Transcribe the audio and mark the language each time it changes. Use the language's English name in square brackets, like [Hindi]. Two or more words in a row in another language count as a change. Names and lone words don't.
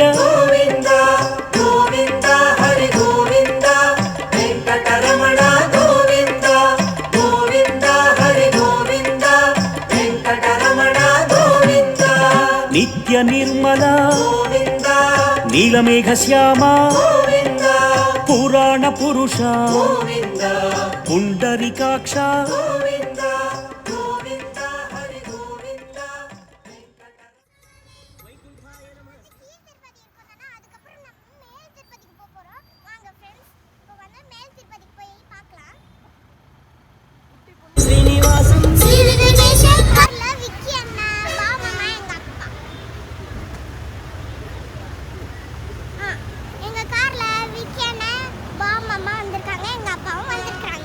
[Sanskrit] गोविंद गोविंद हरि गोविंद वेंकटरमण गोविंद गोविंद हरि गोविंद वेंकटरमण गोविंद नित्य निर्मल गोविंद नीलमेघ श्यामा गोविंद पुराण पुरुष गोविंद पुंडरीकाक्ष गोविंद गोविंद हरि गोविंद वैकुंठाय नमः. [Tamil] திருப்பதி இருக்கோம்னா அதுக்கப்புறம் நம்ம மேல் திருப்பதிக்கு போக போறோம். வாங்க ஃப்ரெண்ட்ஸ், இப்போ வந்து மேல் திருப்பதிக்கு போய் பார்க்கலாம். श्रीनिवासम ஸ்ரீ வெங்கடேஷ் கார்ல விக்கி அண்ணா, பாவமா எங்க அப்பா. எங்க கார்ல விக்கி அண்ணா, பாவமா வந்திருக்காங்க, எங்க அப்பாவும் வந்திருக்காங்க.